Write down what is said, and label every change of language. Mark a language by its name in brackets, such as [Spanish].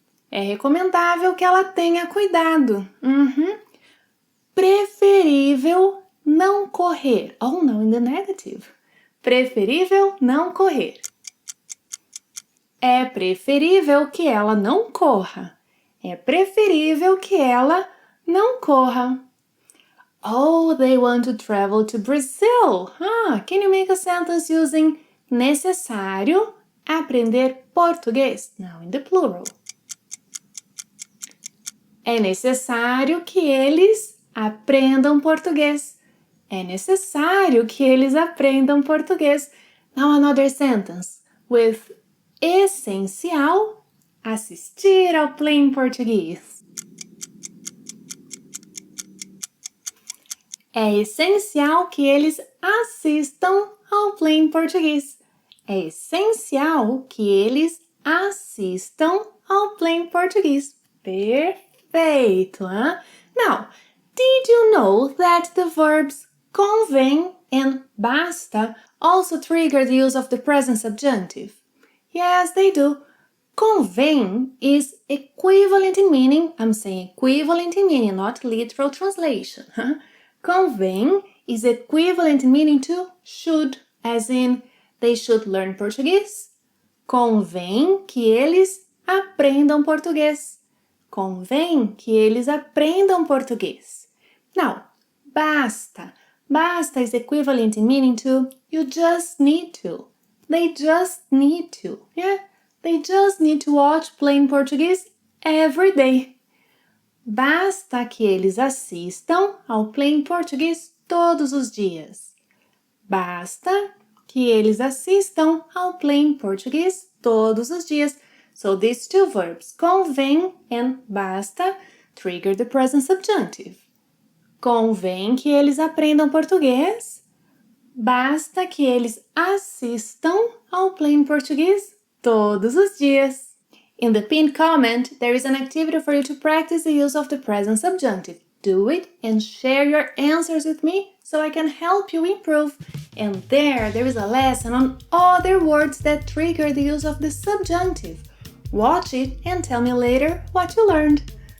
[Portuguese] É recomendável que ela tenha cuidado. Preferível não correr. [English] Oh, no, in the negative. [Portuguese] Preferível não correr. É preferível que ela não corra. É preferível que ela não corra. [English] Oh, they want to travel to Brazil. Can you make a sentence using [Portuguese] necessário aprender português? [English] Now in the plural. [Portuguese] É necessário que eles aprendam português. É necessário que eles aprendam português. [English] Now another sentence with essencial, [Portuguese] assistir ao play em português. É essencial que eles assistam ao play em português. É essencial que eles assistam ao play em português. Perfeito, hein? [English] Now, did you know that the verbs convém and basta also trigger the use of the present subjunctive? Yes, they do. Convém is equivalent in meaning. I'm saying equivalent in meaning, not literal translation. Convém is equivalent in meaning to should, as in they should learn Portuguese. [Portuguese] Convém que eles aprendam português. Convém que eles aprendam português. [English] Now, basta. Basta is equivalent in meaning to you just need to. They just need to. Yeah? They just need to watch plain Portuguese every day. [Portuguese] Basta que eles assistam ao plain português todos os dias. Basta que eles assistam ao plain português todos os dias. [English] So these two verbs, convém and basta, trigger the present subjunctive. [Portuguese] Convém que eles aprendam português. Basta que eles assistam ao plain português todos os dias. [English] In the pinned comment, there is an activity for you to practice the use of the present subjunctive. Do it and share your answers with me so I can help you improve. And there is a lesson on other words that trigger the use of the subjunctive. Watch it and tell me later what you learned.